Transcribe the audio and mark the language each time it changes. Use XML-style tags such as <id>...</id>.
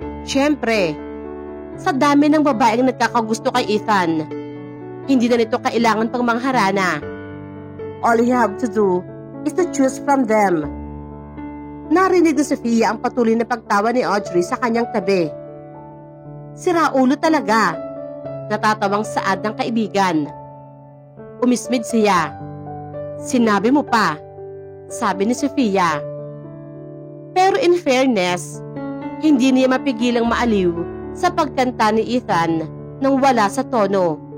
<tl>Siyempre, sa dami ng babaeng nagkakagusto kay Ethan, hindi na nito kailangan pang mangharana.</tl> <en>All he have to do is to choose from them.</en> <tl>Narinig ni Sofia ang patuloy na pagtawa ni Audrey sa kanyang tabi. Siraulo talaga, natatawang saad ng kaibigan. Umismid siya. Sinabi mo pa, sabi ni Sofia. Pero in fairness, hindi niya mapigilang maaliw sa pagkanta ni Ethan nang wala sa tono.</tl>